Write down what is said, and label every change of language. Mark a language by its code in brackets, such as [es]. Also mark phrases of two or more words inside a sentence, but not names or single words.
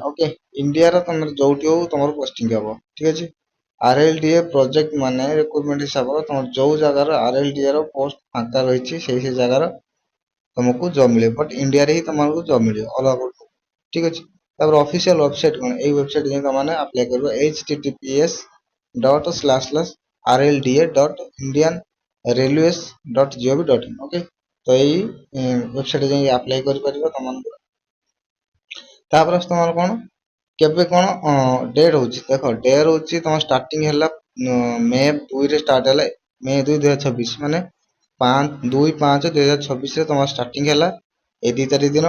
[or] ଓକେ, ଇଣ୍ଡିଆର ତମର ଯୋଉଠି ହଉ ତମର ପୋଷ୍ଟିଂ ହବ। ଠିକ ଅଛି, ଆରଏଲଡିଏ ପ୍ରୋଜେକ୍ଟ ମାନେ ରିକ୍ରୁଟମେଣ୍ଟ ହିସାବରେ ତମର ଯୋଉ ଜାଗାର ଆରଏଲଡିଏ ର ପୋଷ୍ଟ ଫାଙ୍କା ରହିଛି, ସେଇ ଜାଗାର ତମକୁ ଜବ ମିଳିବ, ବଟ ଇଣ୍ଡିଆରେ ହିଁ ତମକୁ ଜବ ମିଳିବ, [en] all over. [or] ଠିକ ଅଛି, ତାପରେ [en] official website [or] କଣ, ଏଇ ୱେବସାଇଟ ଯାଇ ତମେ ଆପ୍ଲାଏ କରିବ, https://rlds.indianrailways.gov.in। ଓକେ, ତ ଏଇ ୱେବସାଇଟ ଯାଇ ଆପ୍ଲାଏ କରିପାରିବ ତମମାନଙ୍କୁ। ତାପରେ ତମର କଣ କେବେ କଣ ଡେଟ୍ ହଉଛି, ଦେଖ ଡେଟ୍ ହଉଛି ତମ ଷ୍ଟାର୍ଟିଂ ହେଲା ମେ 2 ରେ ଷ୍ଟାର୍ଟ ହେଲା, ମେ 2 2026, ମାନେ 2/5/2026 ରେ ତମର ଷ୍ଟାର୍ଟିଂ ହେଲା, ଏଇ 2 ତାରିଖ ଦିନ।